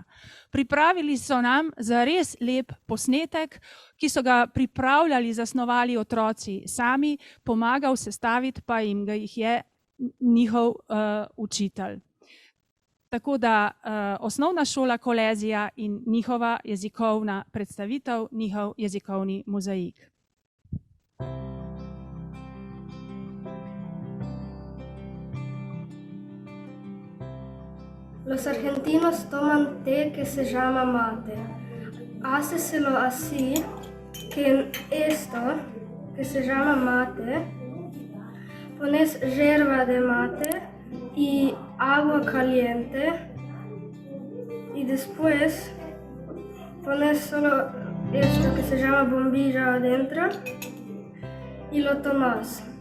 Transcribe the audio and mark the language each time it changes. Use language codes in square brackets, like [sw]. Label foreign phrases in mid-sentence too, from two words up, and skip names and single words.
[sl] Pripravili so nam zares lep posnetek, ki so ga pripravljali, zasnovali otroci sami, pomagal sestaviti pa jim ga jih je njihov učitelj. Tako da osnovna šola Kolezija in njihova jezikovna predstavitev, njihov jezikovni mozaik. [es] Los argentinos toman té que se llama mate. Háceselo así, que en esto que se llama mate, pones yerba de mate y agua caliente y después pones solo esto que se llama bombilla adentro y lo tomas.